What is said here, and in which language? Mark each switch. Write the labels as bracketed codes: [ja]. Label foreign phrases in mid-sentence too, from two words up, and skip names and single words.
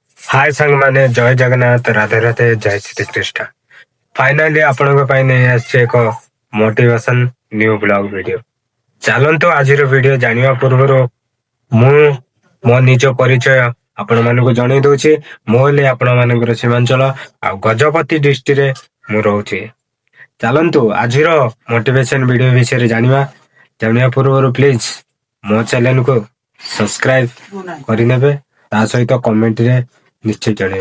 [or] ହାଏ ସାଙ୍ଗ ମାନେ ଜୟ ଜଗନ୍ନାଥ ରାଧେ ରାଧେ ଜୟ ଶ୍ରୀ କୃଷ୍ଣ। ଫାଇନାଲି ଆପନକୋ ପାଇଁ ନେଇ ଆସିଛି ଏକ [en] motivation new vlog video. [or] ଚାଲନ୍ତୁ ଆଜିର ଭିଡିଓ ଜାଣିବା ପୂର୍ବରୁ ମୁଁ ମୋ ନିଜ ପରିଚୟ ଆପଣମାନଙ୍କୁ ଜଣେଇ ଦଉଛି। ମୁଁ ହେଲି ଆପଣମାନଙ୍କର ସୀମାଞ୍ଚଳ ଆଉ ଗଜପତି ଡିଷ୍ଟ୍ରିକ୍ଟରେ ମୁଁ ରହୁଛି। ଚାଲନ୍ତୁ ଆଜିର [en] motivation video [or] ବିଷୟରେ ଜାଣିବା ପୂର୍ବରୁ ପ୍ଲିଜ ମୋ ଚ୍ୟାନେଲକୁ ସବସ୍କ୍ରାଇବ କରିନେବେ, ତା ସହିତ କମେଣ୍ଟରେ ନିଶ୍ଚୟ ଜଣେଇବେ।